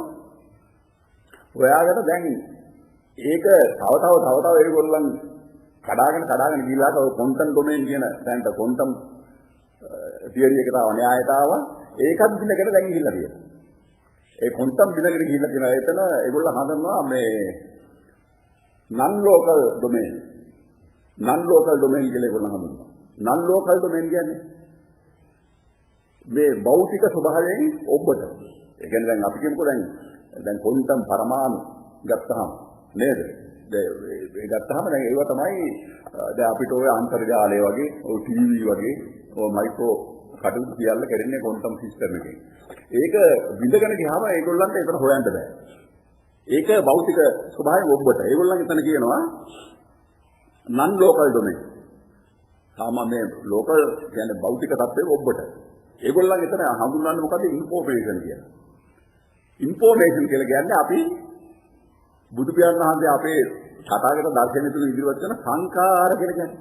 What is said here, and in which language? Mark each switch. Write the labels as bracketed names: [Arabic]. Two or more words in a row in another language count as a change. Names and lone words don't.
[Sinhala] හොයාගෙන දැන් ඒක තව ඒගොල්ලන් කඩාගෙන ගිහිල්ලා තව [English] quantum domain [Sinhala] කියන දැන්ට [English] quantum theory [Sinhala] එකට ආව න්‍යායට ආවා. ඒකත් දිනකට දැන් ගිහිල්ලා තියෙනවා. ඒ ක්වොන්ටම් දිනකට ගිහිල්ලා තියෙනවා. එතන ඒගොල්ලෝ හඳුන්වනවා මේ [English] non local domain [Sinhala] කියලා ඒගොල්ලෝ හඳුන්වනවා. [English] non local domain [Sinhala] කියන්නේ මේ භෞතික ස්වභාවයෙන් ඔබට. ඒ කියන්නේ දැන් අපි කියමුකෝ දැන් ක්වොන්ටම් පරමාණු ගත්තාම නේද? ඒ ගත්තාම දැන් ඒව තමයි දැන් අපිට ඔය අන්තර්ජාලය වගේ ඔය ටීවී වගේ ඔය මයික්‍රෝ කටයුතු සියල්ල කරන්නේ [English] quantum system [Sinhala] එකෙන්. ඒක විඳගෙන ගියාම ඒගොල්ලන්ට ඒකට හොයන්න බෑ. ඒක භෞතික ස්වභාවයෙන් ඔබට. ඒගොල්ලන් එතන කියනවා [English] non local domain. [Sinhala] සාමාන්‍ය ලෝකල් කියන්නේ භෞතික තත්ත්වයේ ඔබට. ඒගොල්ලන් එතන හඳුන්වන්නේ මොකද ඉන්ෆෝමේෂන් කියලා. ඉන්ෆෝමේෂන් කියලා කියන්නේ අපි බුදු පියාණන් වහන්සේ අපේ තථාගත දර්ශනය තුළ ඉදිරිපත් කරන සංකාර කියලා කියන්නේ.